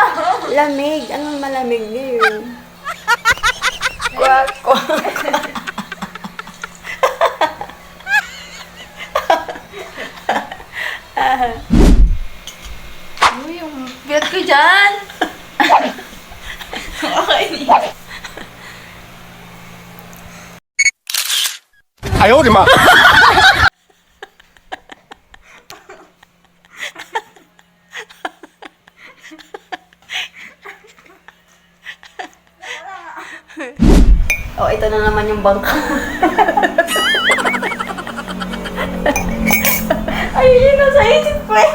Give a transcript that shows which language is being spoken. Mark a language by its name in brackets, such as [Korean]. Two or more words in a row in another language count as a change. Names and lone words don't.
[Filipino] Lamig. Anong malamig ngayon? Kwak, kwak. Uy, yung bigat ko dyan. Okay. [Chinese] 哎呦我的妈！ [Filipino] Oh, ito na naman yung bangka. Ay, yun nasa isip ko eh.